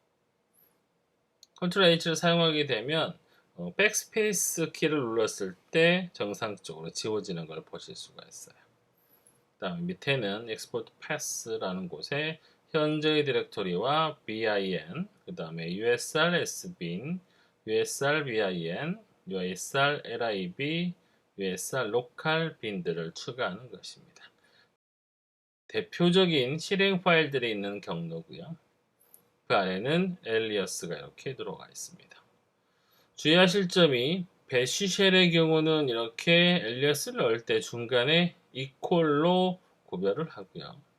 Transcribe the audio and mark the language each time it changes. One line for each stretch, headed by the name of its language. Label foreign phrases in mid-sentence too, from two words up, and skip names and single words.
Korean: Ctrl H를 사용하게 되면 백스페이스 키를 눌렀을 때 정상적으로 지워지는 걸 보실 수가 있어요. 다음 밑에는
English: Export Path
Korean: 라는 곳에 현재의 디렉토리와 bin, 그 다음에 usr sbin, usr bin, usr lib, usr local bin들을 추가하는 것입니다. 대표적인 실행 파일들이 있는 경로고요. 그 안에는 alias가 이렇게 들어가 있습니다. 주의하실 점이 배쉬쉘의 경우는 이렇게 alias를 넣을 때 중간에 equal로 구별을 하고요.